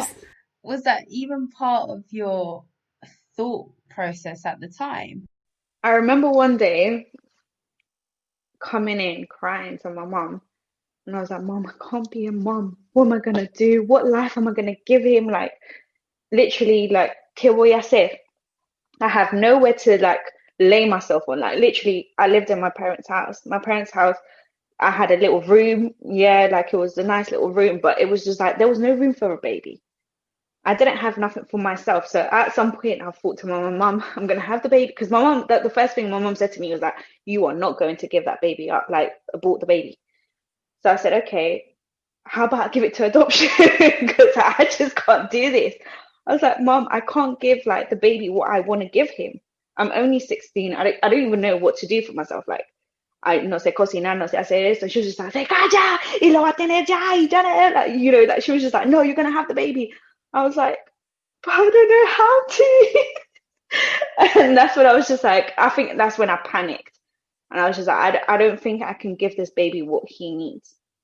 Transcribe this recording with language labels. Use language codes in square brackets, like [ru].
[en] just Was that even part of your thought process at the time? I remember one day coming in crying to my mom, and I was like, "Mom, I can't be a mom. What am I gonna do? What life am I gonna give him? Like, literally, like, [es] ¿qué voy a hacer?" [en] I have nowhere to like lay myself on. Like, literally, I lived in my parents' house. My parents' house, I had a little room. Yeah, like it was a nice little room, but it was just like there was no room for a baby. I didn't have nothing for myself. So at some point, I thought to my mum, "I'm gonna have the baby," because my mum, the first thing my mum said to me was like, "You are not going to give that baby up. Like, abort the baby." So I said, "Okay, how about I give it to adoption?" Because I just can't do this. I was like, "Mom, I can't give like the baby what I want to give him. I'm only 16. I don't even know what to do for myself. Like, I [es] no sé cocinar, no sé hacer esto." [en] And she was just like, [es] "Se calla y lo va a tener ya y ya." [en] Like, you know, like she was just like, "No, you're gonna have the baby." I was like, "But I don't know how to." And that's when I was just like, I think that's when I panicked. And I was just like, I don't think I can give this baby what he needs.